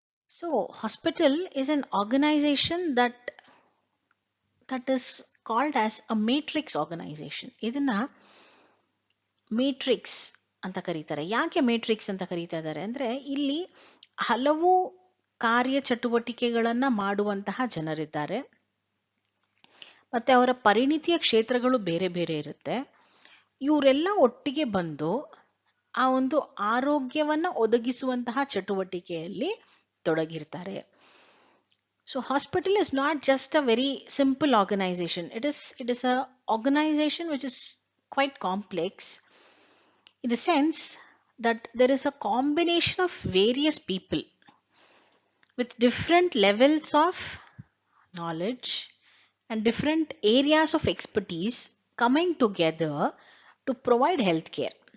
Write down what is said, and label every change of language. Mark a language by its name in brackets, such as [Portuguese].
[English] So hospital is an organization that is called as a matrix organization. [Kannada] ಇದನ್ನ matrix ಅಂತ ಕರೀತಾರೆ. ಯಾಕೆ matrix ಅಂತ ಕರೀತಾ ಇದ್ದಾರೆ ಅಂದ್ರೆ ಇಲ್ಲಿ ಹಲವು ಕಾರ್ಯ ಚಟುವಟಿಕೆಗಳನ್ನ ಮಾಡುವಂತಹ ಜನರಿದ್ದಾರೆ, ಮತ್ತೆ ಅವರ ಪರಿಣಿತಿಯ ಕ್ಷೇತ್ರಗಳು ಬೇರೆ ಬೇರೆ ಇರುತ್ತೆ. ಇವರೆಲ್ಲ ಒಟ್ಟಿಗೆ ಬಂದು ಆ ಒಂದು ಆರೋಗ್ಯವನ್ನ ಒದಗಿಸುವಂತಹ ಚಟುವಟಿಕೆಯಲ್ಲಿ ತೊಡಗಿರ್ತಾರೆ. [English] So hospital is not just a very simple organization. It is a organization which is quite complex in the sense that there is a combination of various people with different levels of knowledge and different areas of expertise coming together to provide healthcare.